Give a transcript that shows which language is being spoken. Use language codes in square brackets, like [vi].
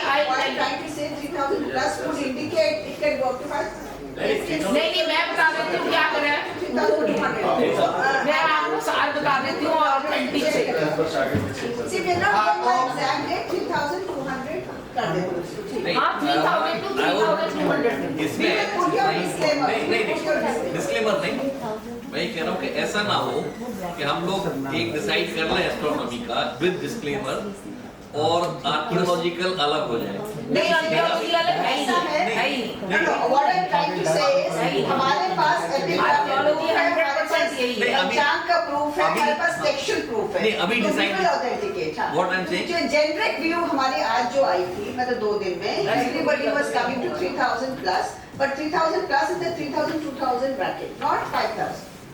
[en] What I'm trying to say, 3,000 plus would indicate it can go up to 5,000. [hi] नहीं, मैं बता देती हूँ क्या करें. 3,200. मैं आपको साल बता देती हूँ ऑथेंटिक से. [en] See, we're not going by exact date, 3,200. [hi] कर देते हैं उसको, ठीक है। हाँ 3000 to 3200 इसमें [en] Put your disclaimer. [hi] नहीं [en] Put your disclaimer. [hi] डिस्क्लेमर नहीं, मैं ये कह रहा हूँ कि ऐसा ना हो कि हम लोग एक डिसाइड कर लें एस्ट्रोनॉमी का विद डिस्क्लेमर और आर्कियोलॉजिकल अलग हो जाए। नहीं आर्कियोलॉजी अलग है ही नहीं, है ही नहीं। [en] No, no, what I'm trying to say is, [hi] हमारे पास आर्कियोलॉजी 100% यही है। पंचांग का प्रूफ है, हमारे पास टेक्सचुअल प्रूफ है। नहीं, अभी decide- authenticate. [en] What I'm saying- [hi] जो जेनरिक व्यू हमारी आज जो आई थी, मतलब 2 दिन में, [en] everybody was coming to 3000 plus, but 3000 plus is the 3000 2000 bracket, not 5000.